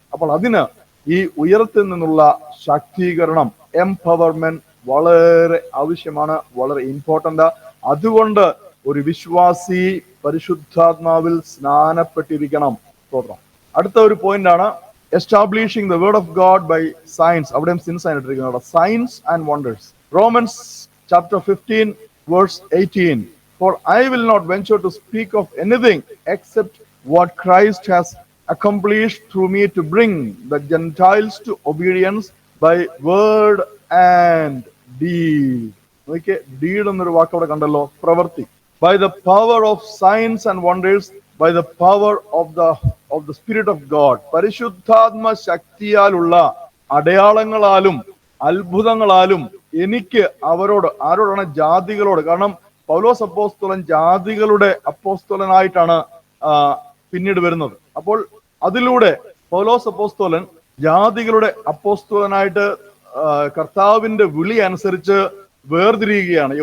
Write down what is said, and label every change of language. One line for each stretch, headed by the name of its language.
Malayalam: അപ്പോൾ അതിന് ഈ ഉയരത്തിൽ നിന്നുള്ള ശാക്തീകരണം, എംപവർമെന്റ് വളരെ ആവശ്യമാണ്, വളരെ ഇമ്പോർട്ടന്റ്. അതുകൊണ്ട് ഒരു വിശ്വാസി പരിശുദ്ധാത്മാവിൽ സ്നാനപ്പെട്ടിരിക്കണം. സ്തോത്രം. അടുത്ത ഒരു പോയിന്റ് ആണ്
English: Establishing the word of God by science.
Malayalam: അവിടെയും since ആയിട്ടിരിക്കുന്നത്
English: Signs and wonders. Romans chapter 15 verse 18, for I will not venture to speak of anything except what Christ has accomplished through me to bring the Gentiles to obedience by word and deed.
Malayalam: Okay, deed എന്നൊരു വാക്ക് അവിടെ കണ്ടല്ലോ, പ്രവൃത്തി.
English: By the power of signs and wonders, by the power of the Spirit of God.
Malayalam: പരിശുദ്ധാത്മ ശക്തിയാലുള്ള അടയാളങ്ങളാലും അത്ഭുതങ്ങളാലും എനിക്ക് അവരോട്, ആരോടാണ്? ജാതികളോട്. കാരണം പൗലോസ് അപ്പോസ്തലൻ ജാതികളുടെ അപ്പോസ്തലനായിട്ടാണ് പിന്നീട് വരുന്നത്. അപ്പോൾ അതിലൂടെ പൗലോസ് അപ്പോസ്തലൻ ജാതികളുടെ അപ്പോസ്തലനായിട്ട് കർത്താവിന്റെ വിളി അനുസരിച്ച് വേർതിരിയുകയാണ്.